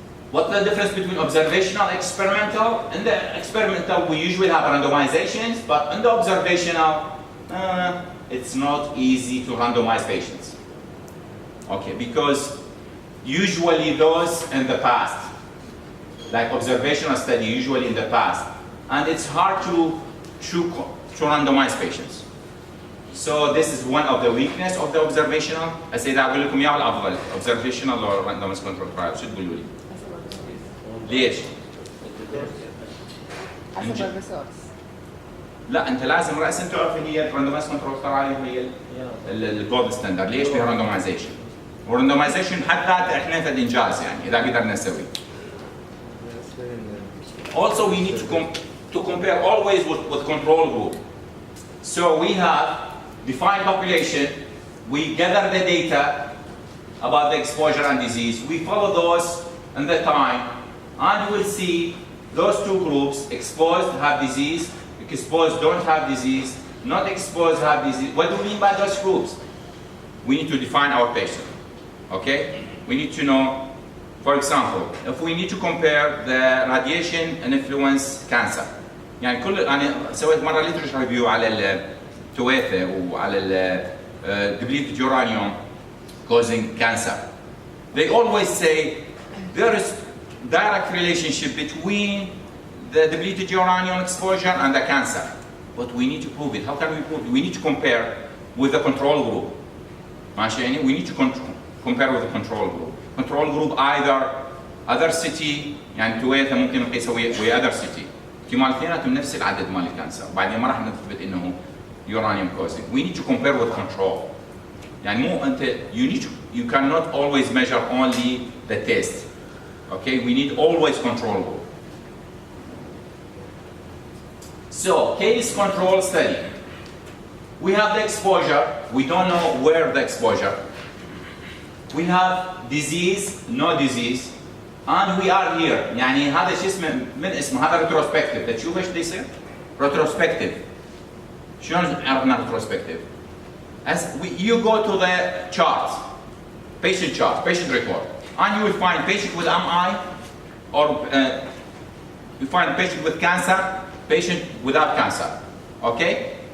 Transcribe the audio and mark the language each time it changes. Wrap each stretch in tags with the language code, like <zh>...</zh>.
<en>What's the difference between observational and experimental? In the experimental, we usually have randomizations, but in the observational, it's not easy to randomize patients. Okay, because usually those in the past, like observational study usually in the past, and it's hard to randomize patients. So this is one of the weakness of the observational.</en> <ar>السيد أقول لكم يا الأفضل</ar> <en>observational or randomized control trial</en> <ar>شو تقولوا لي؟ ليش؟ حسب الريسورس. لا انت لازم راسا تعرف هي الراندومايز كنترول تراي هي الجولد ستاندرد. ليش فيها راندومايزيشن؟ والراندومايزيشن حد ذاته احنا فد انجاز يعني اذا قدرنا نسوي.</ar> <en>Also we need to compare always with control group. So we have defined population, we gather the data about the exposure and disease, we follow those in the time, and we'll see those two groups, exposed have disease, exposed don't have disease, not exposed have disease. What do we mean by those groups? We need to define our patient, okay? We need to know, for example, if we need to compare the radiation and influence cancer.</en> <ar>يعني أنا سويت مرة</ar> <en>literature review</en> <ar>على التويثة وعلى</ar> <en>depleted uranium causing cancer. They always say there is direct relationship between the depleted uranium exposure and the cancer. But we need to prove it. How can we prove it? We need to compare with the control group.</en> <ar>ماشي يعني</ar> <en>we need to compare with the control group. Control group either other city</en> <ar>يعني تويثة ممكن نقيسها ويا</ar> <en>other city.</en> <ar>احتمال اثنيناتهم نفس العدد مال الكانسر. بعدين ما راح نثبت انه</ar> <en>uranium causing. We need to compare with control.</en> <ar>يعني مو انت</ar> <en>you cannot always measure only the test. Okay, we need always control group. So, case control study. We have the exposure, we don't know where the exposure. We have disease, no disease, and we are here.</en> <ar>يعني هذا شو اسمه من اسمه هذا retrospective. تشوف ايش بده يصير؟ retrospective. شلون عرفنا</ar> <en>retrospective؟ As you go to the chart, patient chart, patient record, and you will find patient with MI, or you find patient with cancer, patient without cancer, okay?</en>